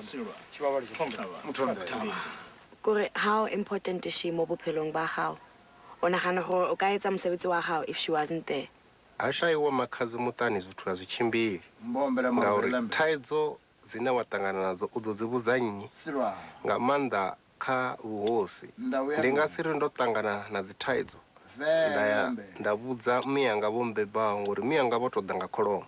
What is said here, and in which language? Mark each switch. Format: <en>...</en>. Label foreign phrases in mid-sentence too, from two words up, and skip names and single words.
<st>Kore</st> <en>how important is she</en> <st>mo bophelong ba hao? o nagana gore o ka etsa mosebetsi wa gago</st> <en>if she wasn't there?</en> <ve>Ashaiwa Makhazi mutani zwithu a zwi tshimbili ngauri thaidzo dzine wa ṱangana nadzo u ḓo dzi vhudza nnyi nga maanḓa kha vhuhosi. Ndi nga si ri ndo ṱangana na dzi thaidzo nda vhudza miyanga vho mbebaho ngori miyanga vho to ḓa nga kholomo.</ve>